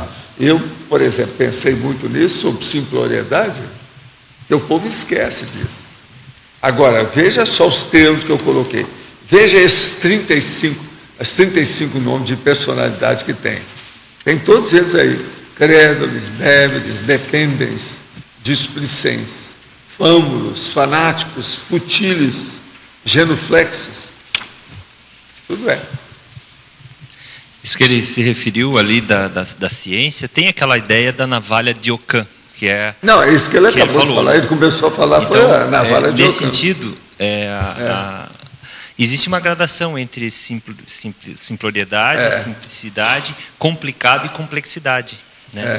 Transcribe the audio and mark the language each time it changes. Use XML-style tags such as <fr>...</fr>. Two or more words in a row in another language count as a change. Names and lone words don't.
<pt>Eu, por exemplo, pensei muito nisso, sobre simploriedade, que o povo esquece disso. Agora, veja só os termos que eu coloquei. Veja esses 35 nomes de personalidade que tem. Tem todos eles aí. Crédulos, débiles, dependens, displicens, fâmulos, fanáticos, futiles, genuflexes. Tudo é. Isso que ele se referiu ali da ciência, tem aquela ideia da navalha de Ockham, que é... Não, é isso que ele acabou de falar. Ele começou a falar, então, foi a navalha de Ockham. Nesse sentido, existe uma gradação entre simploriedade, simplicidade, complicado e complexidade, né?</pt>